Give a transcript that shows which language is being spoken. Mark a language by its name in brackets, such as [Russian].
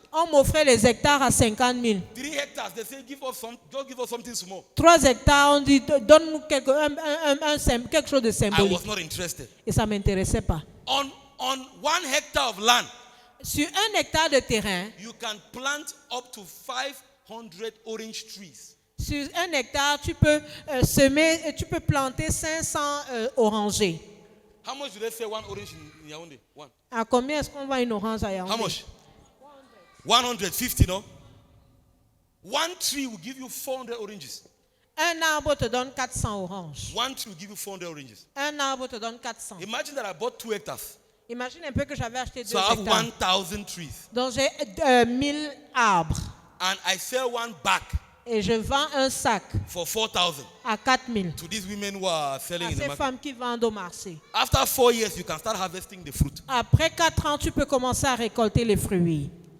[French] on m'offrait les hectares à 50 000. [English] 3 hectares, they say, just give us something small. [French] 3 hectares, on dit, donne-nous quelque chose de [English] I [French] symbolique. [English] was not interested. [French] Et ça ne m'intéressait pas. [English] On 1 hectare of land, [French] Sur 1 hectare de terrain, [English] you can plant up to 500 orange trees. [French] sur 1 hectare, tu peux semer, tu peux planter 500 orangers. [English] How much do they say one orange in Yaoundé? One. [French] À combien est-ce qu'on vend une orange à Yaoundé? [English] How much? 150, no? One tree will give you 400 oranges. [French] Un arbre te donne 400 oranges. [English] One tree will give you 400 oranges. [French] Un arbre te donne 400. [English] Imagine that I bought 2 hectares. [French] Imagine un peu que j'avais acheté 2 [English] So I have [French] hectares. [English] 1,000 trees. [French] Donc j'ai 1000 arbres. [English] And I sell one back [French] Et je vends un sac [English] for 4,000 [French] à 4000 [English] to these women who are selling [French] à [English] in the [French] ces [English] market. [French] femmes qui vendent au marché. [English] After 4 years, you can start harvesting the fruit. [French] Après 4 ans, tu peux commencer à récolter les fruits.